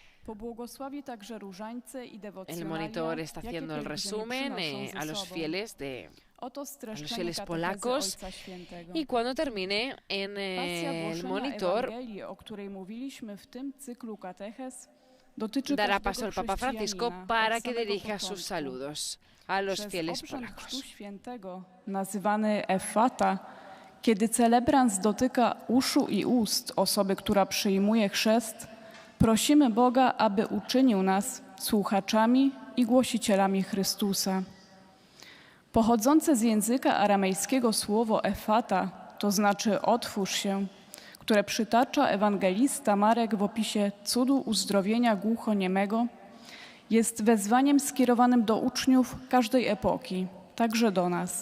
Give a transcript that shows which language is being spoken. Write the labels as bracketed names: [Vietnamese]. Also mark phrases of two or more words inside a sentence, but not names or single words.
[Spanish] El monitor está haciendo el resumen a los fieles polacos, y cuando termine en el monitor dará paso al Papa Francisco para que dirija sus saludos a los fieles polacos. [Polish] Nazywany Effata, kiedy celebrant dotyka uszu i ust osoby, która przyjmuje chrzest, prosimy Boga, aby uczynił nas słuchaczami i głosicielami Chrystusa. Pochodzące z języka aramejskiego słowo Effata, to znaczy otwórz się, które przytacza ewangelista Marek w opisie cudu uzdrowienia głuchoniemego, jest wezwaniem skierowanym do uczniów każdej epoki, także do nas.